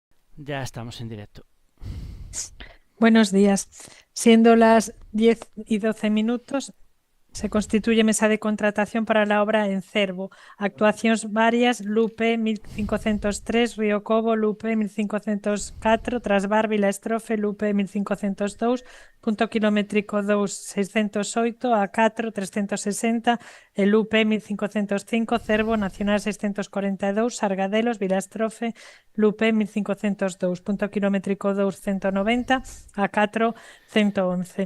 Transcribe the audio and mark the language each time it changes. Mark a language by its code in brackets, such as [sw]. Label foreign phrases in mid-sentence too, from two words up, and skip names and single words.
[es] Ya estamos en directo. Buenos días. Siendo las 10:12, se constituye mesa de contratación para la obra en Cervo. [gl] Actuacións varias: [es] Lupe 1503, Río Cobo, Lupe 1504, Trasbar, Vila Estrofe, Lupe 1502, punto kilométrico 2 608, A4 360, e Lupe 1505, Cervo, Nacional 642, Sargadelos, Vila Estrofe, Lupe 1502, punto kilométrico 2 190, A4 111.